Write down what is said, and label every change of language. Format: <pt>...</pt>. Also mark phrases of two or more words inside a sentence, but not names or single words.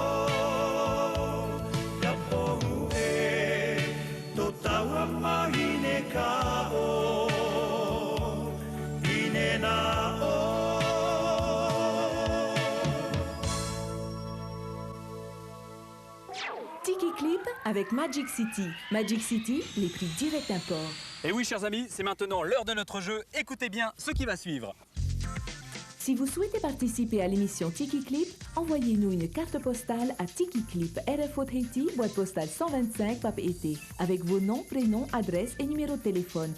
<fr>Ka pohu e, to taua mahine ka o, ine na o. Tiki Clip avec Magic City. Magic City, les prix direct import. Et oui, chers amis, c'est maintenant l'heure de notre jeu. Écoutez bien ce qui va suivre. Si vous souhaitez participer à l'émission Tiki Clip, envoyez-nous une carte postale à Tiki Clip, RFO Haiti, boîte postale 125, Papeete, avec vos noms, prénoms, adresses et numéros de téléphone.</fr>